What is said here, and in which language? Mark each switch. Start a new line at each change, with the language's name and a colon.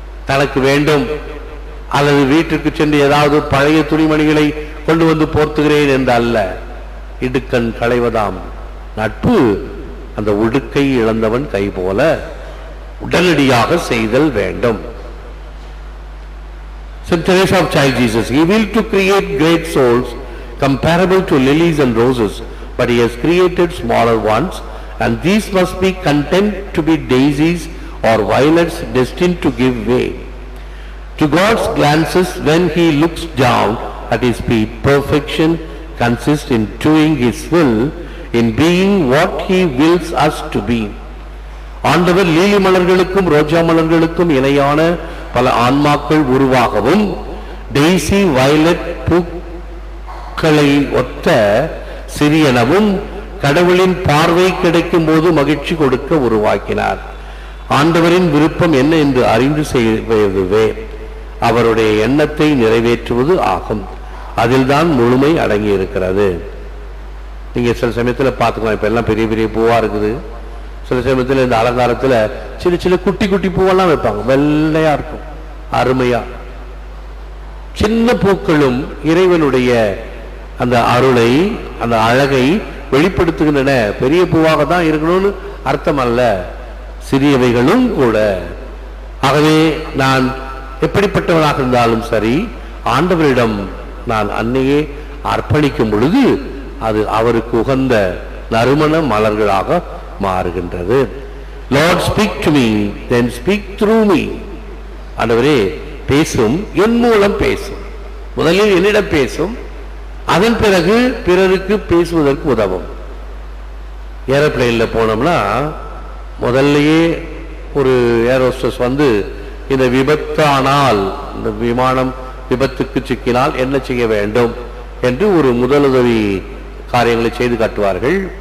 Tamil: தனக்கு வேண்டும் அல்லது வீட்டுக்கு சென்று ஏதாவது பழைய துணிமணிகளை கொண்டு வந்து போர்த்துகிறேன் என்று அல்ல, இடுக்கண் களைவதாம் நட்பு. அந்த உடுக்கை இழந்தவன் கை போல உடனடியாக செய்தல் வேண்டும்.
English: Saint Teresa of Child Jesus, he willed to create great souls comparable to lilies and roses, but he has created smaller ones, and these must be content to be daisies or violets destined to give way. To God's glances, when he looks down at his feet, perfection consists in doing his will, in being what he wills us to be.
Tamil: ஆண்டவர் lily மலர்களுக்கும் ரோஜா மலர்களுக்கும் இணையான பல ஆன்மாக்கள் உருவாகவும், Daisy violet பூக்களை ஒத்த சிறியனவும் கடவுளின் பார்வை கிடைக்கும் போது மகிழ்ச்சி கொடுக்க உருவாக்கினார். ஆண்டவரின் விருப்பம் என்ன என்று அறிந்து செய்வதுவே அவருடைய எண்ணத்தை நிறைவேற்றுவது ஆகும். அதில் தான் முழுமை அடங்கி இருக்கிறது. நீங்க சில சமயத்தில் பார்த்துக்கலாம், இப்ப எல்லாம் பெரிய பெரிய பூவா இருக்குது. சில சமயத்தில் இந்த அலங்காரத்துல சின்ன சின்ன குட்டி குட்டி பூவெல்லாம் வைப்பாங்க, வெள்ளையா இருக்கும், அருமையா. சின்ன பூக்களும் இறைவனுடைய அந்த அருளை, அந்த அழகை வெளிப்படுத்துகின்றன. பெரிய பூவாக தான் இருக்கணும்னு அர்த்தம் அல்ல, சிறியவைகளும் கூட. ஆகவே நான் எப்படிப்பட்டவனாக இருந்தாலும் சரி, ஆண்டவரிடம் நான் அன்னையே அர்ப்பணிக்கும் பொழுது அது அவருக்கு உகந்த நறுமண மலர்களாக மாறுகின்றது.
English: Lord, speak to me, then speak through me.
Tamil: ஆண்டவரே பேசும், என் மூலம் பேசும். முதலில் என்னிடம் பேசும், அதன் பிறகு பிறருக்கு பேசுவதற்கு உதவும். ஏரோப்ளேன்ல போனோம்னா முதல்லயே ஒரு ஏர் ஹோஸ்டஸ் வந்து இந்த விபத்தானால், இந்த விமானம் விபத்துக்கு சிக்கினால் என்ன செய்ய வேண்டும் என்று ஒரு முதலுதவி காரியங்களை செய்து காட்டுவார்கள்.